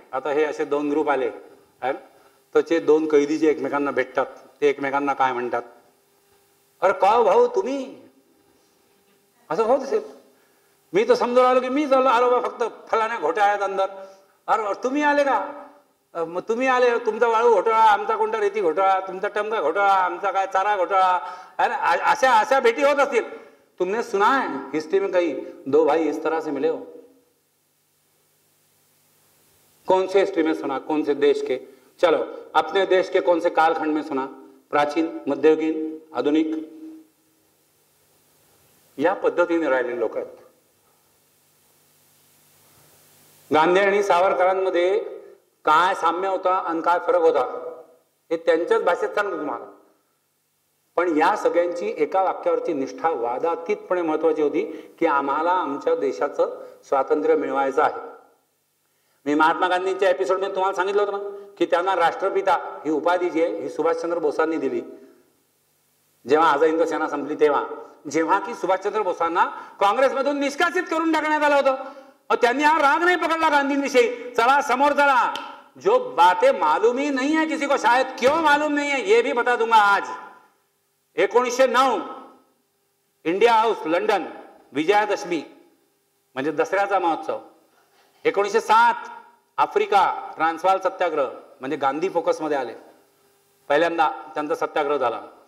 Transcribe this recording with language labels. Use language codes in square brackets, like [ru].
[mr] आता हे असे 2 ग्रुप आले आहे, तर ते 2 कैदी जे एकमेकांना भेटतात ते एकमेकांना काय म्हणतात, अरे का भाऊ तुम्ही, असं होत असेल. मी तर समजून आलो की मी आलो बा फक्त फलाण्या घोटाळ्यात अंदर. अरे तुम्ही आले का, मग तुम्ही आले, तुमचा वाळू घोटाळा, आमचा कोणता रेती घोटाळा, तुमचा टमका घोटाळा, आमचा काय चारा घोटाळा, अशा अशा भेटी होत असतील. [hi] तुमने सुना है हिस्ट्री में कहीं 2 भाई इस तरह से मिले हो? कौन से हिस्ट्री में सुना, कौन से देश के, चलो अपने देश के कौन से कालखंड में सुना, प्राचीन, मध्ययुगीन, आधुनिक. [mr] या पद्धतीने राहिलेले लोक आहेत. गांधी आणि सावरकरांमध्ये काय साम्य होता आणि काय फरक होता हे त्यांच्याच भाषेत सांगतो तुम्हाला. पण या सगळ्यांची एका वाक्यावरची निष्ठा वादातीतपणे महत्वाची होती की आम्हाला आमच्या देशाचं स्वातंत्र्य मिळवायचं आहे. मी महात्मा गांधींच्या एपिसोडमध्ये तुम्हाला सांगितलं होतं ना की त्यांना राष्ट्रपिता ही उपाधी जी आहे ही सुभाषचंद्र बोसांनी दिली. जेव्हा आझाद हिंद सेना संपली तेव्हा, जेव्हा की सुभाषचंद्र बोसांना काँग्रेसमधून निष्कासित करून टाकण्यात आलं होतं. त्यांनी हा राग नहीं पकड़ला गांधींविषयी. चला समोर चला, [hi] जो बातें मालूम ही नहीं है किसी को, शायद क्यों मालूम नहीं है ये भी बता दूंगा आज. [mr] 1909 इंडिया हाऊस लंडन, विजयादशमी म्हणजे दसऱ्याचा महोत्सव. 1907 आफ्रिका ट्रान्सवाल सत्याग्रह म्हणजे गांधी फोकस मध्ये आले, पहिल्यांदा त्यांचा सत्याग्रह झाला.